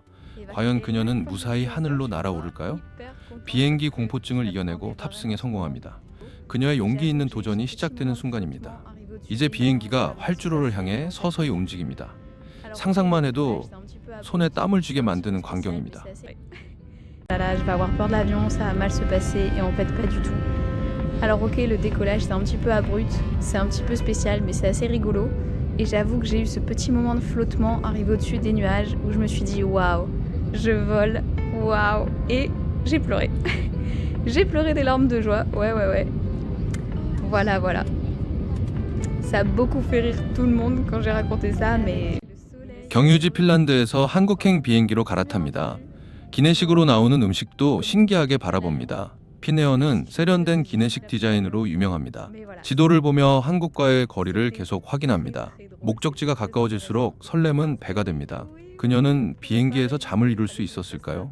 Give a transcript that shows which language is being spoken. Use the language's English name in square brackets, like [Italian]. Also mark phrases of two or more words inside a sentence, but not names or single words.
[Korean] 과연 그녀는 무사히 하늘로 날아오를까요? 비행기 공포증을 이겨내고 탑승에 성공합니다. 그녀의 용기 있는 도전이 시작되는 순간입니다. 이제 비행기가 활주로를 향해 서서히 움직입니다. 상상만 해도 손에 땀을 쥐게 만드는 광경입니다. [French] Là, je vais avoir peur de l'avion, ça va mal se passer, et en fait pas du tout. Alors ok, le décollage c'est un petit peu abrupt, c'est un petit peu spécial, mais c'est assez rigolo. Et j'avoue que j'ai eu ce petit moment de flottement arrivé au-dessus des nuages où je me suis dit waouh, je vole, waouh, et j'ai pleuré. J'ai pleuré des larmes de joie, ouais. Voilà, voilà. Ça a beaucoup fait rire tout le monde quand j'ai raconté ça, mais... [Korean] 경유지 핀란드에서 한국행 비행기로 갈아탑니다. 기내식으로 나오는 음식도 신기하게 바라봅니다. 피네어는 세련된 기내식 디자인으로 유명합니다. 지도를 보며 한국과의 거리를 계속 확인합니다. 목적지가 가까워질수록 설렘은 배가 됩니다. 그녀는 비행기에서 잠을 이룰 수 있었을까요?